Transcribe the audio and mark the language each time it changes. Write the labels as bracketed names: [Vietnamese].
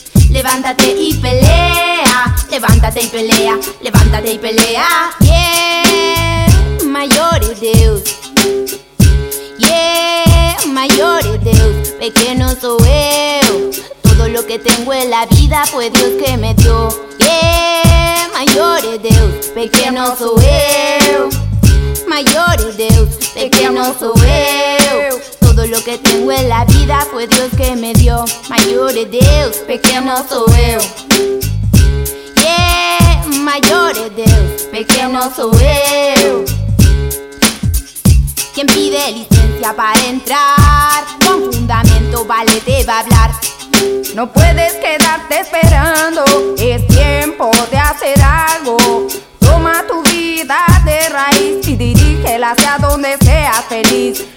[Spanish] Levántate y pelea, levántate y pelea, levántate y pelea. Yeah, mayor es Dios. Yeah, mayor es Dios. Pequeño soy yo. Todo lo que tengo en la vida fue Dios que me dio. Yeah, [Portuguese] Maior é Deus, pequeno sou eu. Maior é Deus, pequeno sou eu. [Spanish] Todo lo que tengo en la vida fue Dios que me dio. [Portuguese] Maior é Deus, pequeno sou eu. Yeah, maior é Deus, pequeno sou eu. [Spanish] Quien pide licencia para entrar, con fundamento vale, debe hablar. No puedes quedarte esperando, es tiempo de hacer algo. Toma tu vida de raíz y dirígela hacia donde seas feliz.